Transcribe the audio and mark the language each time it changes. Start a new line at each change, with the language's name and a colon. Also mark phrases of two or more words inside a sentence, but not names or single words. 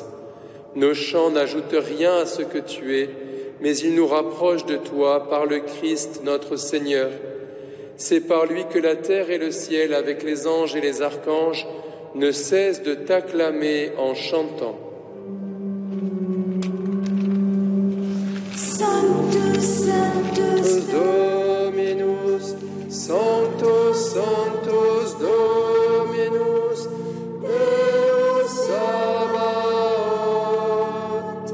French: Nos chants n'ajoutent rien à ce que tu es, mais ils nous rapprochent de toi par le Christ notre Seigneur. C'est par lui que la terre et le ciel, avec les anges et les archanges, ne cessent de t'acclamer en chantant.
Latin: Sanctus, Sanctus, Dominus, Sanctus, Sanctus Dominus, Deus Sabaoth.